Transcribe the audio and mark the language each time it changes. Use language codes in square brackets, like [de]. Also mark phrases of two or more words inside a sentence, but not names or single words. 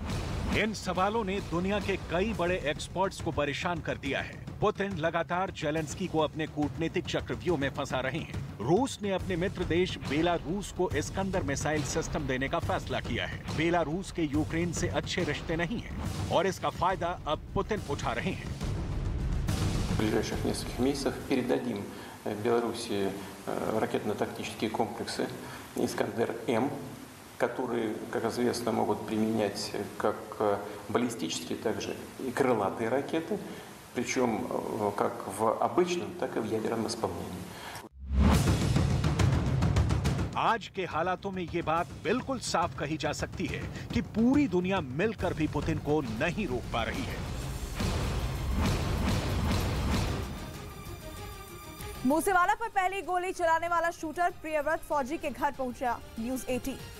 [hi] इन सवालों ने दुनिया के कई बड़े एक्सपर्ट्स को परेशान कर दिया है। पुतिन लगातार जेलेंस्की को अपने कूटनीतिक चक्रव्यूह में फंसा रहे हैं। रूस ने अपने मित्र देश बेलारूस को इस्कंदर [en] missile system [hi] देने का फैसला किया है। बेलारूस के यूक्रेन से अच्छे रिश्ते नहीं हैं और इसका फायदा अब पुतिन उठा रहे हैं। [ru] В ближайших нескольких месяцев передадим Белоруссии ракетно-тактические комплексы «Искандер-М», которые, как известно, могут применять как баллистические, так же и крылатые ракеты, причем как в обычном, так и в ядерном исполнении. [hi] आज के हालातों में ये बात बिल्कुल साफ कही जा सकती है कि पूरी दुनिया मिलकर भी पुतिन को नहीं रोक पा रही है। मूसेवाला पर पहली गोली चलाने वाला शूटर प्रियव्रत फौजी के घर पहुंचा, न्यूज 18।